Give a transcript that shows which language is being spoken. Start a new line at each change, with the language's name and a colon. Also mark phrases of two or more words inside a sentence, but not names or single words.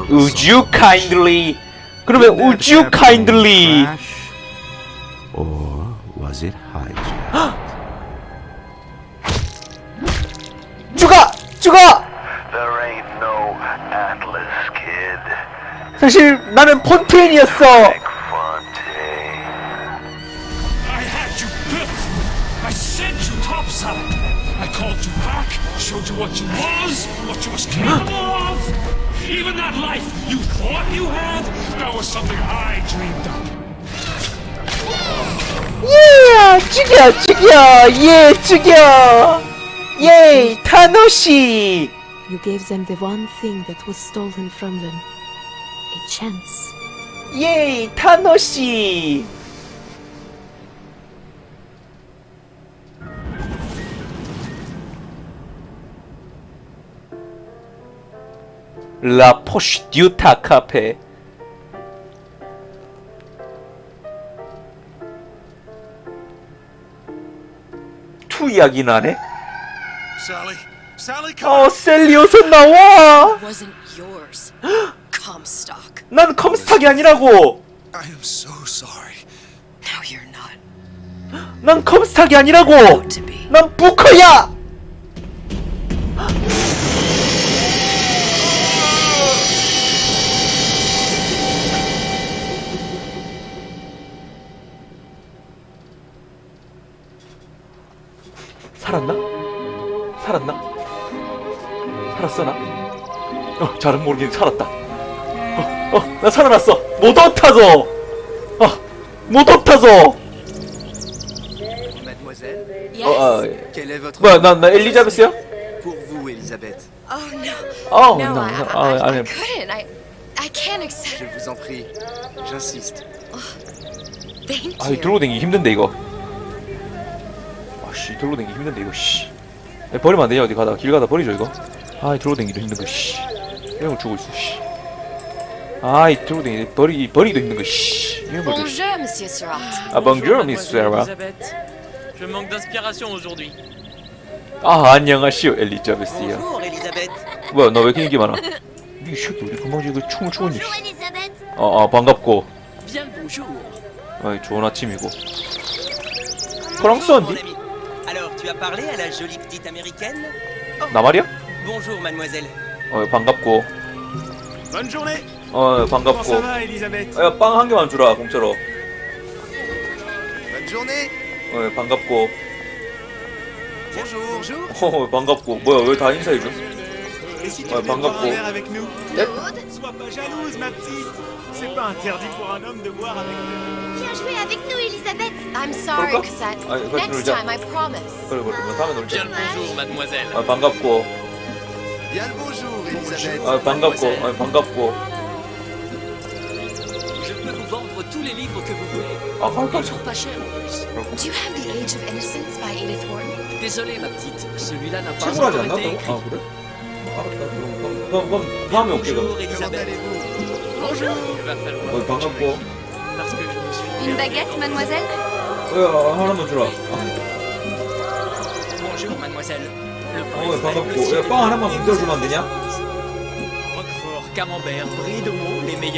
English: Would you kindly? 그러면 would you kindly? Or was it hijacked?
Korean: 죽어! 죽어!
English: There ain't no Atlas, kid.
Korean: 사실 나는 폰테인이었어.
English: I had you built. I sent you topside. I called you back, showed you what you was capable of. Even that life you thought you had, that was something I dreamed up.
Korean: 예! 죽여! 죽여! 예! 죽여! 예! 타노시!
English: You gave them the one thing that was stolen from them. A chance. 예! 타노시! 라 포시듀타 카페. 투 이야기 나네. Sally, Sally, come.
Korean: 셀리 어서 나와.
English: It wasn't yours. Comstock.
Korean: 난 컴스탁이 아니라고.
English: I am so sorry. Now you're not.
Korean: 난 컴스탁이 아니라고. 난 부커야. 살았나? 살았나? 살았어 나? 잘은 모르겠는데 살았다. 나 살아났어. 못 엎타서. 못 엎타서.
French: Mademoiselle?
English: Yes.
French: Quelle est votre
Korean: 뭐야, 나 엘리자베스야?
French: Pour vous, Elisabeth.
English: Oh no. Oh, no, no, I no. couldn't. I can't accept. Je vous en prie. J'insiste. Thank
Korean: 아이
English: you.
Korean: 들고 댕기 힘든데 이거. 아씨 들고 댕기 힘든데 이거 씨. 버리면 안 되냐 어디 가다가 길 가다 버리죠 이거. 아이 들고 댕기도 힘든 거 씨. 이런 걸 주고 있어 씨. 아이 들고 댕기 버리기도 힘든 거 씨. 이런 걸 줘.
French: Bonjour, Monsieur Surratt.
Korean: 아 bonjour, Miss Sarah.
French: Je manque d'inspiration aujourd'hui.
Korean: 아 안녕하시오 엘리자베스야.
French: Bonjour, Elisabeth.
Korean: 뭐야 너 왜 이렇게 인기 많아? 이 새끼 우리 금방 지금 춤을 추었니?
French: Elisabeth.
Korean: 반갑고.
French: Bien le bonjour.
Korean: 아이 좋은 아침이고. 프랑스어인데?
French: Alors, tu as parlé à la jolie petite américaine?
Korean: 나 말이야?
French: Bonjour, mademoiselle.
Korean: 반갑고.
French: Bonne journée.
Korean: 반갑고.
French: Comment ça va, Elisabeth?
Korean: 빵 한 개만 주라 공짜로.
French: Bonne journée.
Korean: 반갑고. 반갑고. 뭐야, 왜 다 인사해줘?
French: Et si tu Ouais, venais boire Bangkok. un verre avec nous?
English: Yep.
French: Sois pas jalouse, ma petite. C'est pas interdit pour un homme de boire avec nous. Viens jouer avec nous, Elisabeth.
English: I'm sorry,
Korean: 그럴까?
English: Cassette.
Korean: 아니, 같이
English: Next
Korean: 놀자.
English: time, I promise.
Korean: 그래, 그래. 뭐 다음에 놀자.
French: Bien le bonjour, mademoiselle.
Korean: 아, 반갑고.
French: Bien le bonjour, Elisabeth.
Korean: 아, 반갑고. 아, 반갑고.
French: Je peux vous vendre tous les livres que vous voulez.
Korean: 아, 갈까?
French: Ils sont pas chers en plus.
English: Do you have The Age of Innocence by Edith Wharton?
French: Désolé, ma petite. Celui-là n'a pas
Korean: 친구하지
French: encore été
Korean: 않나?
French: écrit.
Korean: 아, 그래? 알았다. 그럼 다음에 올게, 그럼.
French: Bonjour, Elisabeth. Bonjour. Il va falloir
Korean: 어, 반갑고.
French: parce que je me suis Une baguette, mademoiselle?
Korean: 하나만 주라. 아,
French: Bonjour, mademoiselle. Le pain
Korean: 어,
French: est frais,
Korean: 반갑고.
French: le ciel
Korean: 야, 빵 하나만 공짜로 주면 안 되냐?
French: Roquefort, camembert, brie de meaux, les meilleurs